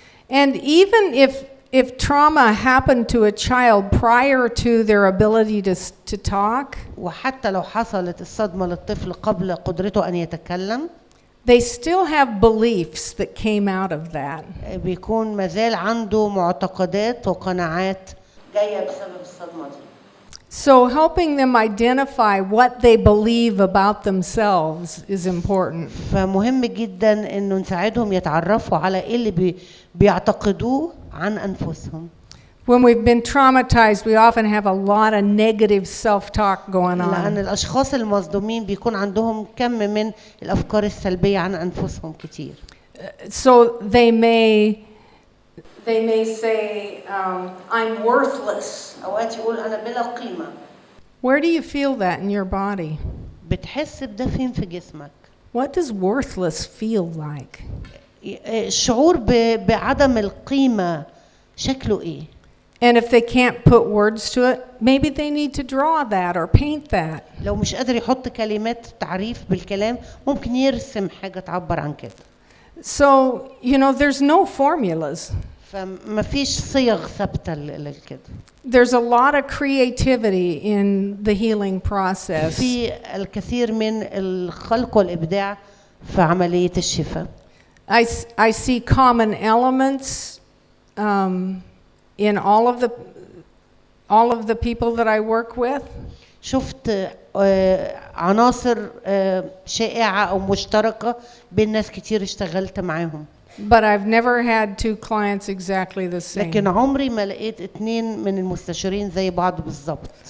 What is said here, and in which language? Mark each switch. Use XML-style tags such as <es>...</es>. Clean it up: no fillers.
<en>And even if trauma happened to a child prior to their ability to talk,</en> <ar>وحتى لو حصلت الصدمة للطفل قبل قدرته أن يتكلم,</ar> <en>they still have beliefs that came out of that.</en> <ar>بيكون مازال عنده معتقدات وقناعات جاية بسبب الصدمة دي.</ar> <en>So helping them identify what they believe about themselves is important.</en> <ar>فمهم جدا إنه نساعدهم يتعرفوا على إيه اللي بيعتقدوه عن أنفسهم.</ar> <en>When we've been traumatized, we often have a lot of negative self-talk going on.</en> <ar>لأن الأشخاص المصدومين بيكون عندهم كم من الأفكار السلبية عن أنفسهم كتير.</ar> <en>So they may say, I'm worthless.</en> <ar>أوقات يقول أنا بلا قيمة.</ar> <en>Where do you feel that in your body?</en> <ar>بتحس بده فين في جسمك؟</ar> <en>What does worthless feel like?</en> <ar>الشعور بعدم القيمة شكله إيه؟</ar> <en>And if they can't put words to it, maybe they need to draw that or paint that.</en> <ar>لو مش قادر يحط كلمات تعريف بالكلام ممكن يرسم حاجة تعبر عن كده.</ar> <en>So, there's no formulas.</en> <ar>فما فيش صيغ ثابتة لكده.</ar> <en>There's a lot of creativity in the healing process.</en> <ar>في الكثير من الخلق والإبداع في عملية الشفاء.</ar> <en>I see common elements in all of the people that I work with.</en> <ar>شفت عناصر شائعة أو مشتركة بين ناس كتير اشتغلت معاهم.</ar> <en>But I've never had two clients exactly the same.</en> <ar>لكن عمري ما لقيت اتنين من المستشارين زي بعض بالظبط.</ar>